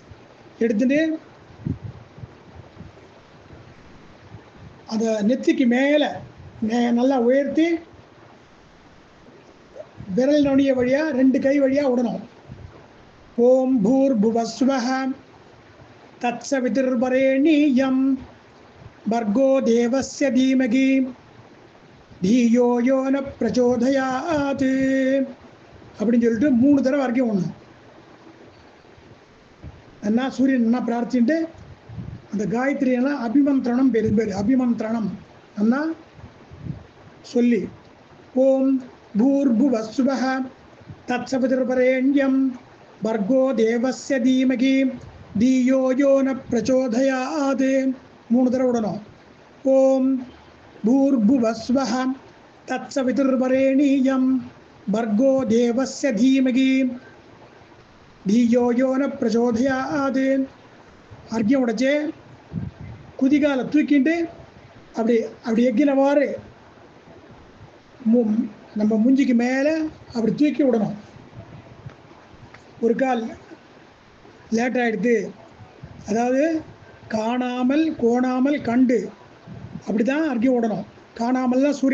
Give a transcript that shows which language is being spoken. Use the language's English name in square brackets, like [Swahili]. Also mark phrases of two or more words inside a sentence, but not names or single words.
[Tamil] எடுத்துட்டு அதை நெத்திக்கு மேலே நல்லா உயர்த்தி விரல் நுனிய வழியாக 2 கை வழியாக விடணும். [Sanskrit] ॐ भूर्भुवस्वः तत्सवितुर्वरेण्यम् भर्गो देवस्य धीमहि धियो यो न प्रचोदयात् [Tamil] அப்படின்னு சொல்லிட்டு 3 தடவை வரைக்கும் ஒன்று என்ன சூரியன் என்ன பிரார்த்திட்டு அந்த காயத்ரியெல்லாம் அபிமந்திரணம் பேர் அபிமந்திரணம் அண்ணா சொல்லி [Sanskrit] ॐ भूर्भुवस्वः तत्सवितुर्वरेण्यम् भर्गो देवस्य धीमहि धियो यो न प्रचोदयात् [Tamil] 3 தடவை விடணும். [Sanskrit] ॐ भूर्भुवस्वः तत्सवितुर्वरेण्यम् भर्गो देवस्य धीमहि धियो यो न प्रचोदयात् [Tamil] அர்க்கியம் உடைச்சு குதிகாலை தூக்கிட்டு அப்படி எக்கினவாறு நம்ம மூஞ்சிக்கு மேலே அப்படி தூக்கி விடணும். ஒரு கால் லேட் ஆகிடுது, அதாவது காணாமல் கோணாமல் கண்டு அப்படி தான் அர்க்கியம் விடணும்.